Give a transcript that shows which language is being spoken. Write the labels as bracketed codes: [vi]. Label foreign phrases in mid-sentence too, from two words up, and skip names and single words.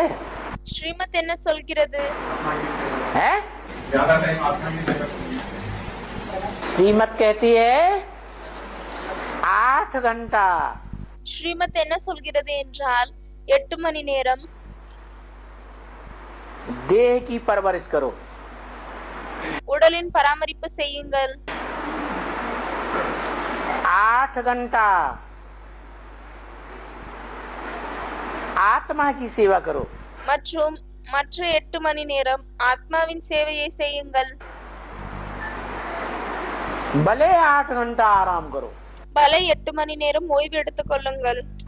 [ta] ஸ்ரீமத் என்ன சொல்கிறது? [hi] है? ज्यादा टाइम आत्मा की सेवा श्रीमत कहती है 8 घंटा। [ta] ஸ்ரீமத் என்ன சொல்கிறது என்றால் 8 மணி நேரம் [hi] देह की परवरिश करो। [ta] உடலின் பராமரிப்பு செய்யுங்கள்। [hi] 8 घंटा आत्मा की सेवा करो। [ta] மற்றும் மற்ற 8 மணி நேரம் ஆத்மாவின் சேவையை செய்யுங்கள்। [hi] भले 8 घंटा आराम करो, [ta] பல 8 மணி நேரம் ஓய்வு எடுத்துக் கொள்ளுங்கள்।